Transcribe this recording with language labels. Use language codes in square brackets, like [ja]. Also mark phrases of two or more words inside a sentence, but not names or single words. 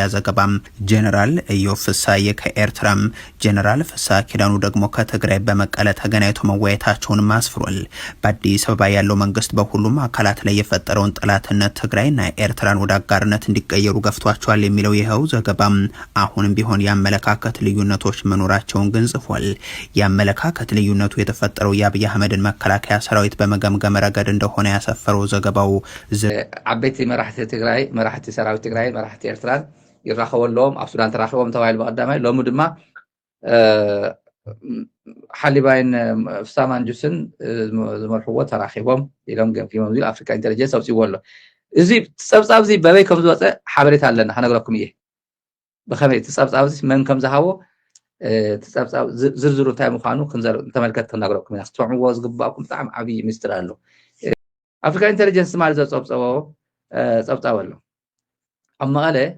[am] ዘገባም ጀነራል ኢዮብ ፍሳዬ ከኤርትራም ጀነራል ፍሳሐ ኪዳኑ ደግሞ ከትግራይ በመቀለ ተገናኝተው መወያየታቸውን አስፍሯል። በአዲስ አበባ ያለው መንግስት በሁሉም አካላት ላይ የፈጠረውን ጠላትነት ትግራይና ኤርትራን ወደ አጋርነት እንዲቀየሩ ገፍቷቸዋል የሚለው ይኸው ዘገባም አሁንም ቢሆን ያመለካከት ልዩነቶች መኖራቸውን ግንጽፏል። ያመለካከት ልዩነቱ የተፈጠረው የአብይ አህመድን መከላከያ ሰራዊት በመገምገም ረገድ እንደሆነ ያሰፈረው ዘገባው [ti] አቤት መራሕቲ ትግራይ መራሕቲ ሰራዊት ትግራይ መራሕቲ ኤርትራን ይራኸበሎም ኣብ ሱዳን ተራኸቦም ተባሂሉ በቀዳማይ ሎሚ ድማ ሓሊባይን ፍሳማንጁስን ዝመርሕዎ ተራኺቦም ኢሎም ገምጊሞም ዝብል ኣፍሪካ ኢንተለጀንስ ኣውፂዎ ኣሎ እዚ ፀብፃብ እዚ በበይ ከም ዝወፀ ሓበሬታ ኣለና ክነግረኩም እየ ብኸመይ ፀብፃብ እዚ መን ከም ዝሃቦ ተጸብጻብ ዝርዝሩ እንታይ ምዃኑ ተመልከት ክነግረኩም ኢና ክትሰምዕዎ ዝግባእኩም ብጣዕሚ ዓብይ ምስጢር ኣሎ ኣፍሪካ ኢንተለጀንስ ማለት ዘፀብፀቦ ፀብጻብ ኣሎ ኣብ መቐለ